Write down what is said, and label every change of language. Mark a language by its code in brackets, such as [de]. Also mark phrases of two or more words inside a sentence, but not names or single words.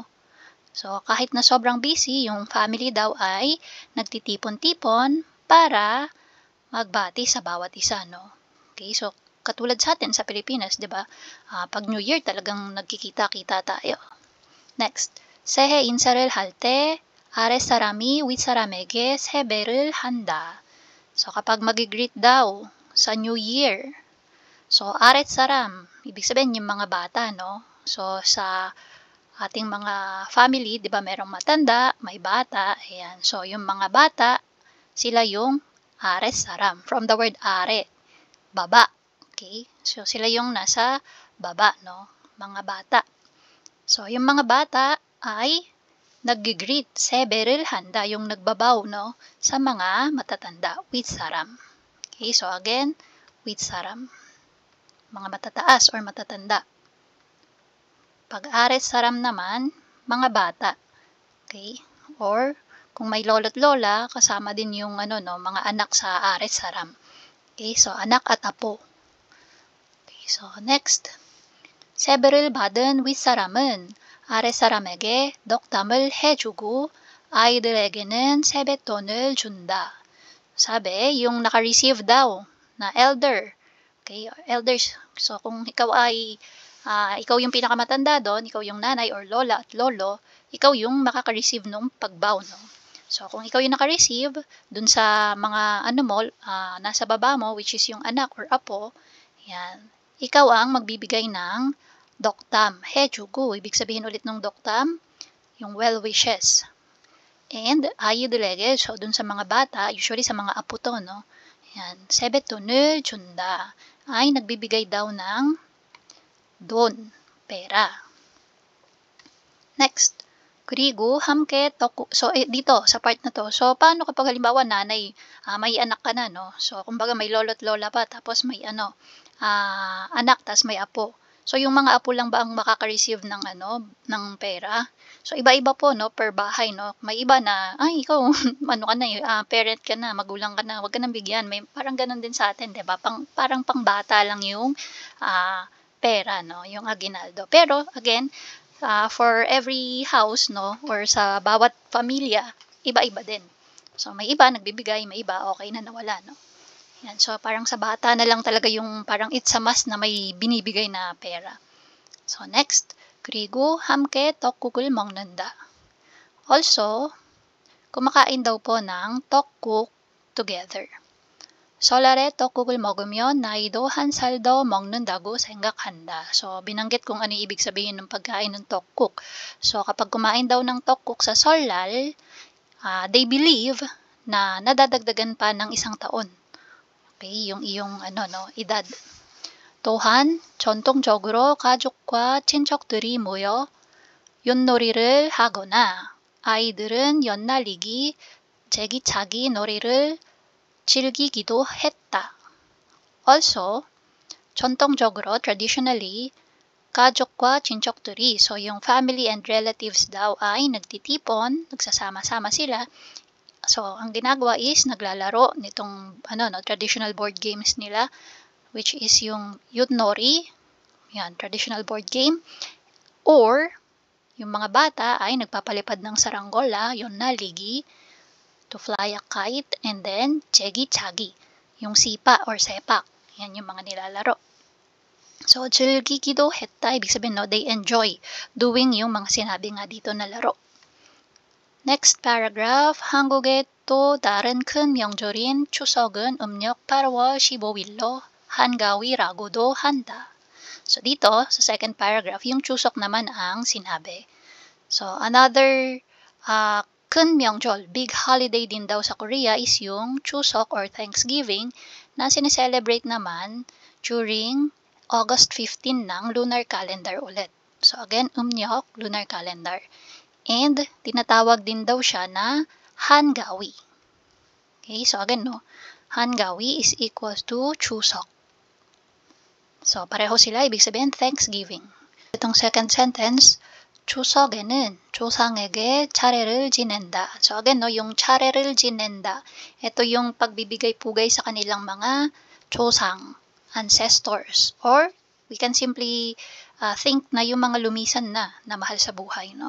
[tl] So, kahit na sobrang busy, yung family daw ay nagtitipon-tipon para magbati sa bawat isa, no? Okay, so, katulad sa atin sa Pilipinas, di ba? Pag New Year, talagang nagkikita-kita tayo. Next, [ko] 새해 인사를 할 때, 아랫사람이 윗사람에게 세배를 한다. [tl] So, kapag mag-greet daw sa New Year, so, aretsaram, ibig sabihin yung mga bata, no? So, sa ating mga family, di ba, merong matanda, may bata, ayan. So, yung mga bata, sila yung aretsaram. [en] From the word are, [tl] baba. Okay? So, sila yung nasa baba, no? Mga bata. So, yung mga bata ay nag-greet, [ko] 세배를 한다, [tl] yung nagbabaw, no, sa mga matatanda, with saram. Okay, so again, with saram. Mga matataas or matatanda. Pag ares saram naman, mga bata. Okay, or kung may lolo't lola, kasama din yung mga anak sa ares saram. Okay, so anak at apo. Okay, so next. [ko] 세배를 받은 윗사람은 아랫사람에게 덕담을 해주고 아이들에게는 세뱃돈을 준다. [tl] Sabi, yung naka-receive daw na elder. Okay, elders. So, kung ikaw ay, ikaw yung pinakamatanda doon, ikaw yung nanay or lola at lolo, ikaw yung makaka-receive ng pagbaw, no? So, kung ikaw yung naka-receive dun sa mga nasa baba mo, which is yung anak or apo, yan, ikaw ang magbibigay ng doktam, 해주고, ibig sabihin ulit ng doktam, yung [en] well wishes. [ko] And 아이들에게, [tl] so dun sa mga bata, usually sa mga apo to, no? Yan, [ko] 세뱃돈을 준다, [tl] ay nagbibigay daw ng don, pera. Next, [ko] 그리고 함께 떡국, [tl] so dito, sa part na to, so paano kapag halimbawa nanay, may anak ka na, no? So kumbaga may lolo't lola pa, tapos may anak, tas may apo. So, yung mga apo lang ba ang makaka-receive ng pera? So, iba-iba po, no, per bahay, no. May iba na, ay, ikaw, parent ka na, magulang ka na, wag ka nang bigyan. May parang ganun din sa atin, 'di ba? Parang pangbata lang yung pera, no, yung aguinaldo. Pero again, [en] for every house, [tl] no, or sa bawat pamilya, iba-iba din. So, may iba nagbibigay, may iba okay na nawala, no. Yan, so parang sa bata na lang talaga yung parang [en] it's a must [tl] na may binibigay na pera. So next, [ko] 그리고 함께 떡국을 먹는다. [tl] Also, kumakain daw po ng 떡국 together. [ko] 설날에 떡국을 먹으면 나이도 한 살 더 먹는다고 생각한다. [tl] So, binanggit kung ano ibig sabihin ng pagkain ng 떡국. So, kapag kumain daw ng 떡국 sa 설날, [en] they believe [tl] na nadadagdagan pa ng isang taon. Okay, yung iyong edad. [ko] 또한 전통적으로 가족과 친척들이 모여 윷놀이를 하거나 아이들은 연날리기, 제기차기 놀이를 즐기기도 했다. Also, 전통적으로, traditionally, 가족과 친척들이. [tl] So, yung [en] family and relatives [tl] daw ay nagtitipon, nagsasama-sama sila. So, ang ginagawa is naglalaro nitong [en] traditional board games [tl] nila, which is yung yutnori, yan, [en] traditional board game. [tl] Or, yung mga bata ay nagpapalipad ng saranggola, yun na, ligi, [en] to fly a kite, and then, [tl] chegi-chagi, yung sipa or sepak. Yan yung mga nilalaro. So, [ko] 즐기기도 했다. [tl] Ibig sabihin, no, [en] they enjoy doing [tl] yung mga sinabi nga dito na laro. [en] Next paragraph, [ko] 한국의 또 다른 큰 명절인 추석은 음력 8월 15일로 한가위라고도 한다. [tl] So, dito, sa second paragraph, yung Chuseok naman ang sinabi. [en] So, another [ko] 큰 명절, [en] big holiday [tl] din daw sa Korea is yung Chuseok or Thanksgiving na sineselebrate naman during August 15 ng [en] lunar calendar [tl] ulit. So again, umnyok, [en] lunar calendar. [tl] And tinatawag din daw siya na Hangawi. Okay, so again, no, Hangawi [en] is equals to [tl] Chuseok. So pareho sila, ibig sabihin Thanksgiving. Itong second sentence, [ko] 추석에는 조상에게 차례를 지낸다. [tl] So again, no, yung [ko] 차례를 지낸다. [tl] Ito yung pagbibigay-pugay sa kanilang mga 조상, [en] ancestors, or we can simply think [tl] na yung mga lumisan na mahal sa buhay, no?